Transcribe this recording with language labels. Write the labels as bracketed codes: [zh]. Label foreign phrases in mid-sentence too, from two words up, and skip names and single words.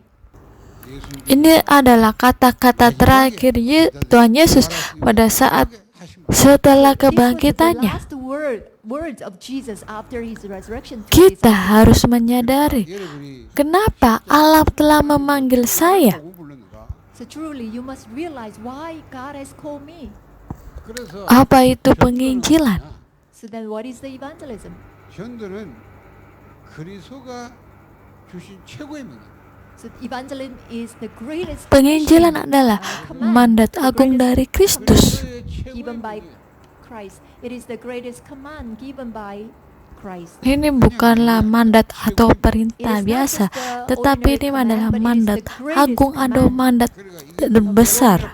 [id] Ini adalah kata-kata terakhir Tuhan Yesus pada saat setelah kebangkitannya. Kita harus menyadari kenapa Allah telah memanggil saya. Apa itu penginjilan? [ko] 전도는 그리스도가 주신 최고의 명령. [id] Penginjilan adalah mandat agung dari Kristus. Ini bukanlah mandat atau perintah biasa, tetapi ini adalah mandat agung atau mandat besar.